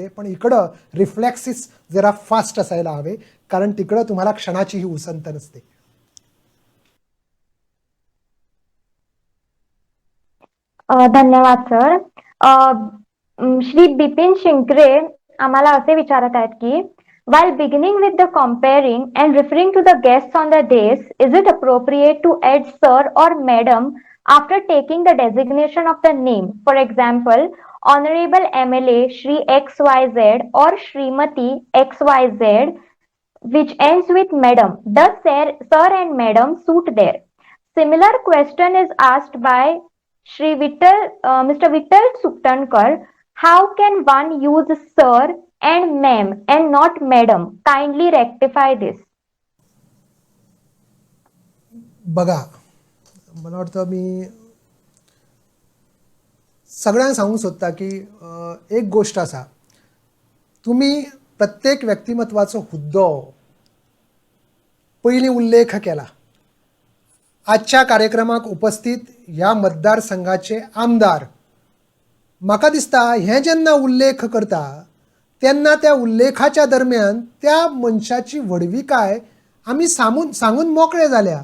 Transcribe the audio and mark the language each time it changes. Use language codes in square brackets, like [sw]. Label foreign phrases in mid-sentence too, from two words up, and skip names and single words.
[mr] पण इकडं रिफ्लेक्सिस जरा फास्ट असायला हवे, कारण तिकडं तुम्हाला क्षणाचीही उसंत नसते. धन्यवाद सर. श्री बिपिन शिंकरे आम्हाला असे विचारत आहेत की [en] while beginning with the comparing and referring to the guests on the days, is it appropriate to add sir or madam After taking the designation of the name, for example, Honorable MLA Shri XYZ or Shrimati XYZ, which ends with Madam, does Sir and Madam suit there? Similar question is asked by Mr. Vittal Suktankar. How can one use Sir and Ma'am and not Madam? Kindly rectify this. [mr] बघा, मला वाटतं [kok] मी सगळ्यांक सांगूंक सोदता की एक गोष्ट आसा, तुम्ही प्रत्येक व्यक्तिमत्वाचो हुद्दो पयलीं उल्लेख केला. आजच्या कार्यक्रमाक उपस्थित ह्या मतदारसंघाचे आमदार, म्हाका दिसता हे जेन्ना उल्लेख करता तेन्ना त्या उल्लेखाच्या दरम्यान त्या मनशाची व्हडविकाय आमी सांगून मोकळे जाल्या.